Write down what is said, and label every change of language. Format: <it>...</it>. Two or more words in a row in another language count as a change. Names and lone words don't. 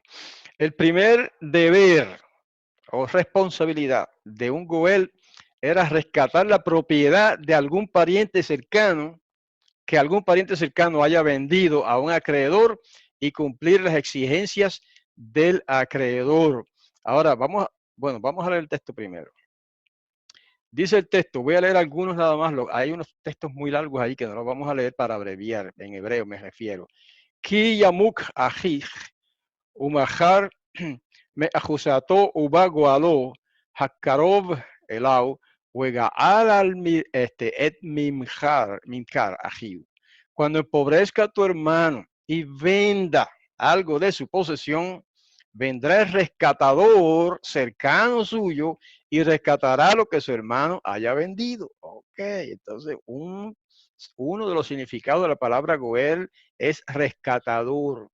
<es>El primer deber o responsabilidad de un Goel era rescatar la propiedad de algún pariente cercano que algún pariente cercano haya vendido a un acreedor y cumplir las exigencias del acreedor. Ahora, vamos a leer el texto primero. Dice el texto, voy a leer algunos nada más, hay unos textos muy largos ahí que no los vamos a leer para abreviar, en hebreo me refiero.</es> <he>כי ימוך אחיך, ומכר מאחזתו ובא גאלו, הקרב אליו, וגאל את ממכר אחיו.</he> <es>Cuando empobrezca tu hermano y venda algo de su posesión, vendrá el rescatador cercano suyo y rescatará lo que su hermano haya vendido. Ok, entonces uno de los significados de la palabra Goel es rescatador.</es>